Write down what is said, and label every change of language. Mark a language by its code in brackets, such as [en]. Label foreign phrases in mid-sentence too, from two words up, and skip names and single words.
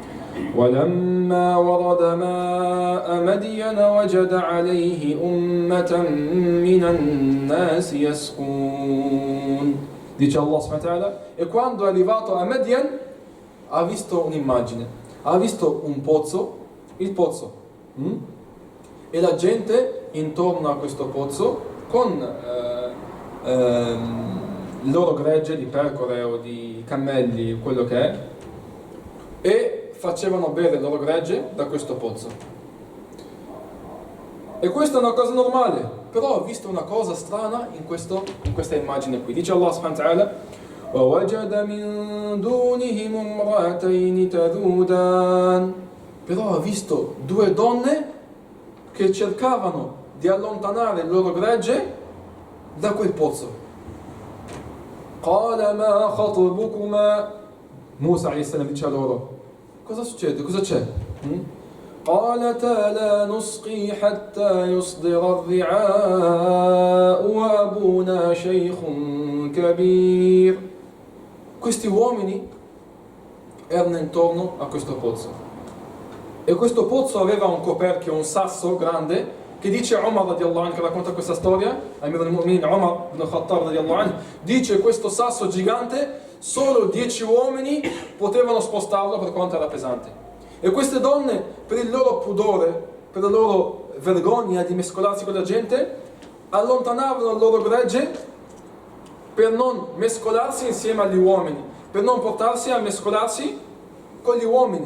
[ar] ولما ورد ماء مدين وجد عليه أمة من الناس يسقون. [it] Dice Allah [ar] سبحانه وتعالى, [it] e quando è arrivato a Madian ha visto un'immagine, ha visto un pozzo, il pozzo, e la gente intorno a questo pozzo con il loro gregge di pecore o di cammelli, quello che è, e facevano bere il loro gregge da questo pozzo. E questa è una cosa normale, però ho visto una cosa strana in questa immagine qui. Dice Allah [ar] سبحانه وتعالى: وَوَجَدَ مِن دُونِهِمُ امْرَأَتَيْنِ تَذُودَانِ. [it] Però ho visto due donne che cercavano di allontanare il loro gregge da quel pozzo. [ar] قَالَ مَا خَطْبُكُمَا. [it] Musa a.s. dice a loro: cosa succede? Cosa c'è? [ar] قالتا لا نسقي حتى يصدر الرعاء وأبونا شيخ كبير. [it] Questi uomini erano intorno a questo pozzo e questo pozzo aveva un coperchio, un sasso grande, che dice Umar [ar] رضي الله عنه, [it] che racconta questa storia, [ar] أمير المؤمنين [it] Umar ibn Khattab [ar] رضي الله عنه, [it] dice questo sasso gigante solo 10 uomini potevano spostarlo per quanto era pesante. E queste donne, per il loro pudore, per la loro vergogna di mescolarsi con la gente, allontanavano il loro gregge per non mescolarsi insieme agli uomini, per non portarsi a mescolarsi con gli uomini.